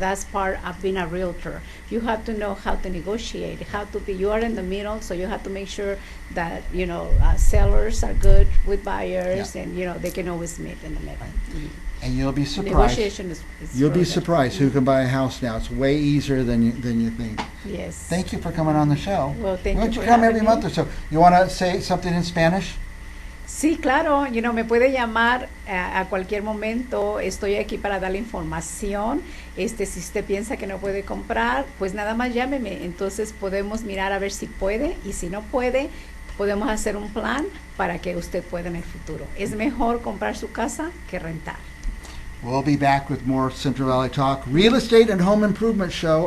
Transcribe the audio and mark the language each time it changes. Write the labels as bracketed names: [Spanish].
[English] that's part of being a realtor. You have to know how to negotiate, you are in the middle, so you have to make sure that sellers are good with buyers, Yeah. and they can always meet in the middle. And you'll be surprised. Negotiation is You'll be really good. surprised who can buy a house now. It's way easier than you think. Yes. Thank you for coming on the show. Well, thank Why you don't you for come having every me. month or so? You want to say something in Spanish? [Spanish] Sí, claro, me puede llamar a cualquier momento. Estoy aquí para darle información. Si usted piensa que no puede comprar, pues nada más llámeme. Entonces podemos mirar a ver si puede, y si no puede, podemos hacer un plan para que usted pueda en el futuro. Es mejor comprar su casa que rentar. [English] We'll be back with more Central Valley Talk Real Estate and Home Improvement Show.